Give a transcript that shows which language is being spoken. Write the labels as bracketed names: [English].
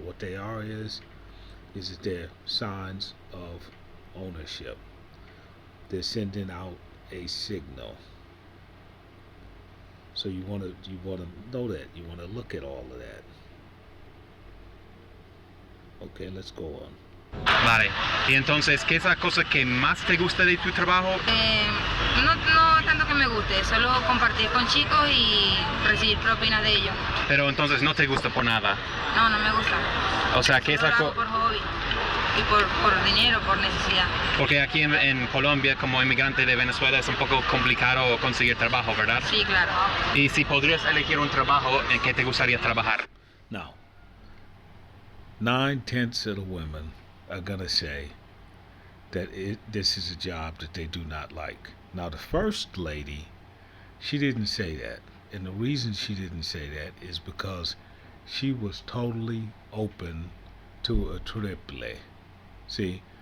[English] What they are is that they're signs of ownership. They're sending out a signal. So you wanna know that. You wanna look at all of that. Okay, let's go on. [Spanish] Vale. Y entonces, ¿qué es la cosa que más te gusta de tu trabajo? No tanto que me guste, solo compartir con chicos y recibir propinas de ellos. Pero entonces no te gusta por nada. No me gusta. O sea, ¿qué es Solo la lo hago por hobby. y por dinero, por necesidad. Porque aquí en Colombia, como inmigrante de Venezuela, es un poco complicado conseguir trabajo, ¿verdad? Sí, claro. Y si podrías elegir un trabajo, ¿en qué te gustaría trabajar? [English] Now, 9/10 of the women are gonna say that this is a job that they do not like. Now, the first lady, she didn't say that. And the reason she didn't say that is because she was totally open to a triple. See?